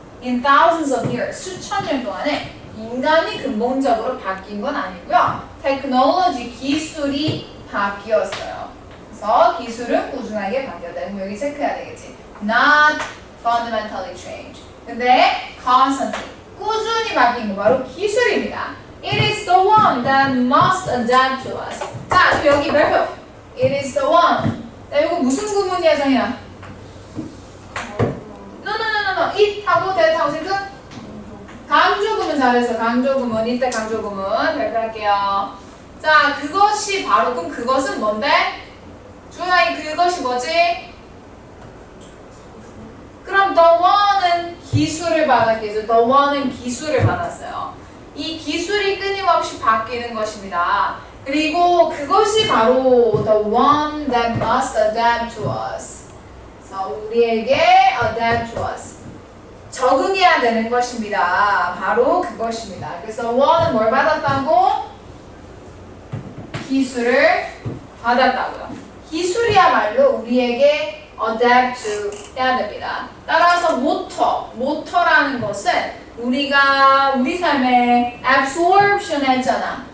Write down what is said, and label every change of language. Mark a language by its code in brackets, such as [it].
[en] In thousands of years, [ko] 수천 년 동안에 인간이 근본적으로 바뀐 건 아니고요. 테크놀로지, 기술이 바뀌었어요. 그래서 기술은 꾸준하게 바뀌었다. 그럼 여기 체크해야 되겠지. [en] Not fundamentally changed. [ko] 근데 constantly, 꾸준히 바뀐 거 바로 기술입니다. [en] It is the one that must adapt to us. [ko] 자, 그럼 여기 [en] verb. It is the one. [ko] 자, 이거 무슨 구문이야, 정이야? [en] No. [ko] it 하고 that 하고 지금 강조구문 잘했어. 강조구문. 이때 강조구문 발표할게요. 자, 그것이 바로 그럼 그것은 뭔데? 주연아, 그것이 뭐지? 그럼 the one은 기술을 받았겠죠. the one은 기술을 받았어요. 이 기술이 끊임없이 바뀌는 것입니다. 그리고 그것이 바로 [en] the one that must adapt to us. [ko] 우리에게 [en] adapt to us. [ko] 적응해야 되는 것입니다. 바로 그것입니다. 그래서 one은 뭘 받았다고? 기술을 받았다고요. 기술이야말로 우리에게 [en] adapt to [ko] 해야 됩니다. 따라서 모터라는 것은 우리가 우리 삶에 absorption 했잖아.